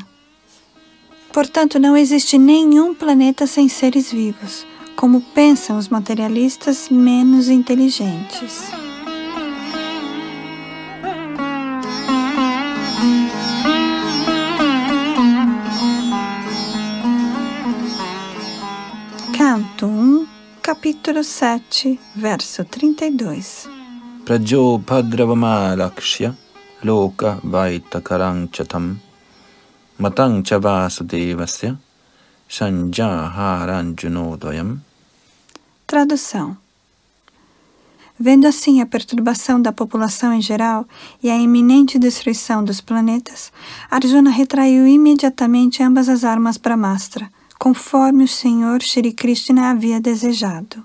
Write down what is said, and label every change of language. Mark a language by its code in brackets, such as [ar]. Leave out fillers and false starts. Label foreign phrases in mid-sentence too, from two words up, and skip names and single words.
[pt] Portanto, não existe nenhum planeta sem seres vivos, como pensam os materialistas menos inteligentes. Canto 1, capítulo 7, verso 32. [sa] Prajo padravama-lakshya loka vaitakaranchatam matang cha vasudevasya sanjaharanjunodayam. [pt] Tradução. Vendo assim a perturbação da população em geral e a iminente destruição dos planetas, Arjuna retraiu imediatamente ambas as armas Brahmastra, conforme o Senhor Shri Krishna havia desejado.